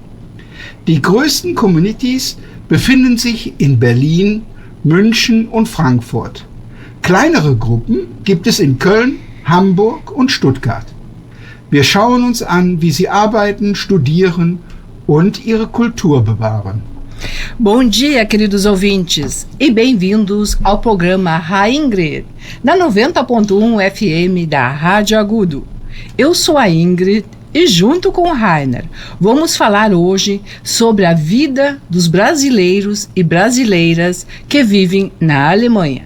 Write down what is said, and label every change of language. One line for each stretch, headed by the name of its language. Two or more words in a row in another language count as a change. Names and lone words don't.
German: Die größten Communities befinden sich in Berlin, München und Frankfurt. Kleinere Gruppen gibt es in Köln, Hamburg und Stuttgart. Wir schauen uns an, wie sie arbeiten, studieren und ihre Kultur bewahren.
Portuguese: Bom dia, queridos ouvintes, e bem-vindos ao programa Reingrid, na 90.1 FM da Rádio Agudo. Eu sou a Ingrid e, junto com o Rainer, vamos falar hoje sobre a vida dos brasileiros e brasileiras que vivem na Alemanha.